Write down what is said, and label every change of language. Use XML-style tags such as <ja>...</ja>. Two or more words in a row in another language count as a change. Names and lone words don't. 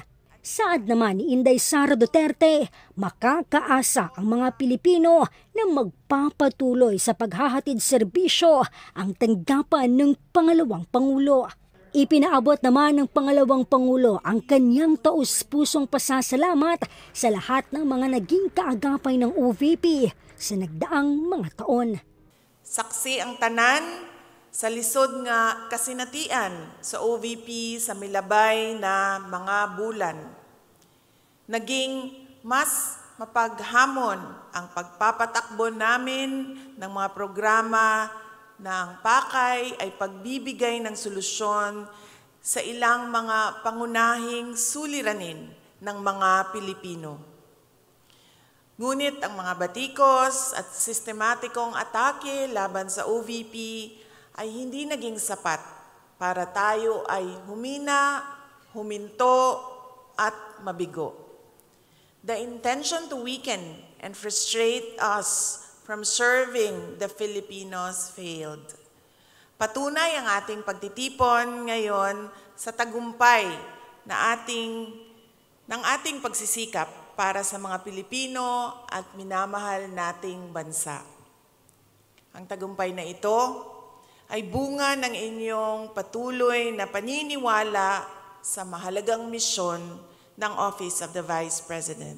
<tl>Saad naman ni Inday Sara Duterte, makakaasa ang mga Pilipino na magpapatuloy sa paghahatid serbisyo ang tanggapan ng pangalawang Pangulo. Ipinaabot naman ng pangalawang Pangulo ang kanyang taus-pusong pasasalamat sa lahat ng mga naging kaagapay ng OVP sa nagdaang mga taon.</tl> <ceb>Saksi ang tanan sa lisod nga kasinatian sa OVP sa milabay na mga bulan.</ceb> <tl>Naging mas mapaghamon ang pagpapatakbo namin ng mga programa na ang pakay ay pagbibigay ng solusyon sa ilang mga pangunahing suliranin ng mga Pilipino. Ngunit ang mga batikos at sistematikong atake laban sa OVP ay hindi naging sapat para tayo ay humina, huminto at mabigo.</tl> <en>The intention to weaken and frustrate us from serving the Filipinos failed.</en> <tl>Patunay ang ating pagtitipon ngayon sa tagumpay ng ating pagsisikap para sa mga Pilipino at minamahal nating bansa. Ang tagumpay na ito ay bunga ng inyong patuloy na paniniwala sa mahalagang misyon ng Office of the Vice President.</tl>